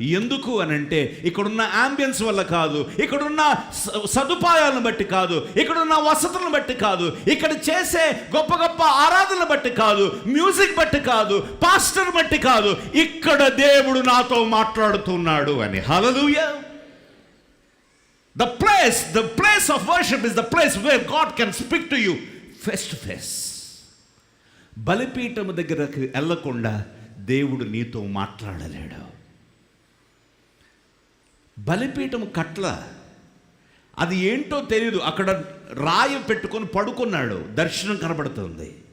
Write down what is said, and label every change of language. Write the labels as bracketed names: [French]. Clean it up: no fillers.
[Telugu] ఎందుకు అని అంటే ఇక్కడున్న యాంబియన్స్ వల్ల కాదు, ఇక్కడున్న సదుపాయాలను బట్టి కాదు, ఇక్కడున్న వసతులను బట్టి కాదు, ఇక్కడ చేసే గొప్ప గొప్ప ఆరాధనలు బట్టి కాదు, మ్యూజిక్ బట్టి కాదు, పాస్టర్ బట్టి కాదు, ఇక్కడ దేవుడు నాతో మాట్లాడుతున్నాడు అని. హల్లెలూయా. [English] The place of worship is the place where God can speak to you face to face. [Telugu] బలిపీఠము దగ్గరకు వెళ్ళకుండా దేవుడు నీతో మాట్లాడలేడు. బలిపీఠము కట్ల అది ఏంటో తెలియదు, అక్కడ రాయి పెట్టుకొని పడుకున్నాడు, దర్శనం కనబడుతుంది.